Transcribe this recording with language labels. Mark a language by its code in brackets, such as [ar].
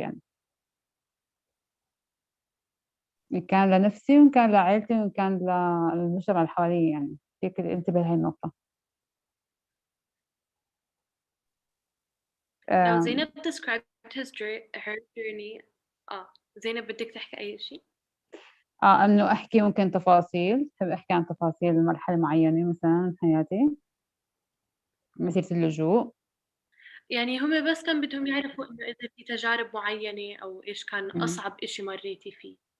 [ar] يعني إن كان لنفسي وإن كان لعائلتي وإن كان للمجتمع اللي حوالي. يعني هيك انتبه لهي النقطة. [en] Now um, Zainab described her journey. [ar] زينب بدك تحكي أي شيء؟ إنه أحكي ممكن تفاصيل، بحب أحكي عن تفاصيل مرحلة معينة مثلا من حياتي، مسيرة اللجوء. يعني هم بس كان بدهم يعرفوا إنه إذا في تجارب معينة أو إيش كان مم. أصعب إشي مريتي فيه.